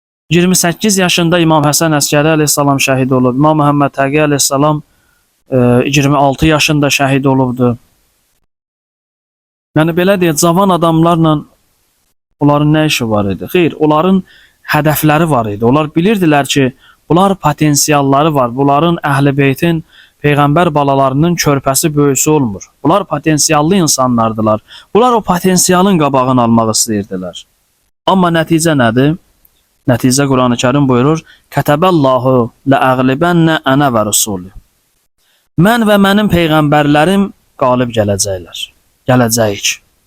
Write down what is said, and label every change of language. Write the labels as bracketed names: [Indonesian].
[Azerbaijani] 28 yaşında İmam Həsən Əskəri əleyhissalam şəhid olub. İmam Məhəmməd Təqi əleyhissalam 26 yaşında şəhid olubdu. Yəni belə deyək, cavan adamlarla onların nə işi var idi? Xeyr, onların hədəfləri var idi. Onlar bilirdilər ki, bunlar potensialları var. Bunların Əhl-i Beytin Peyğəmbər balalarının körpəsi böyüsü olmur. Bunlar potensiallı insanlardılar. Bunlar o potensialın qabağını almaq istəyirdilər. Amma nəticə nədir? Nəticə Quran-ı Kərim buyurur: [Arabic] "Kətəbəllahu ləəğlibənnə ənə və rusulü." [Azerbaijani] Mən və mənim peyğəmbərlərim qalib gələcəklər. Gələcəyik.